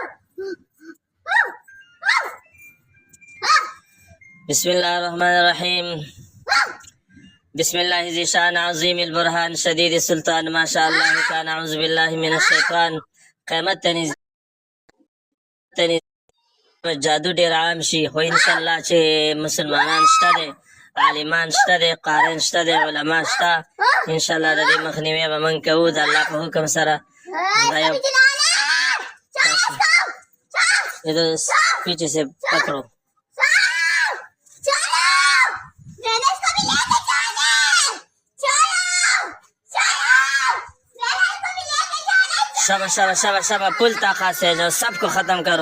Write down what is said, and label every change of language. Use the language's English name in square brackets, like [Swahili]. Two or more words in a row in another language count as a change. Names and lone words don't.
[Arabic] بسم اللہ الرحمن الرحیم. بسم اللہ ذی شان عظیم البرہان شدید السلطان ما شاء اللہ کان. اعوذ باللہ من الشیطان. [Pashto] قیامت تنی جادو ډیر عام شي، خو [Arabic] انشاءالله [Pashto] چې مسلمانان شته دی، عالمان شته دی، قارین شته دی، علما شته، [Arabic] انشاءالله [Pashto] د دې مخنیوی به موږ کوو د الله په حکم سره. [Urdu] دا یو ادھر پیچھے سے پکڑو. شبہ پل طاقت سے جو سب کو ختم کرو.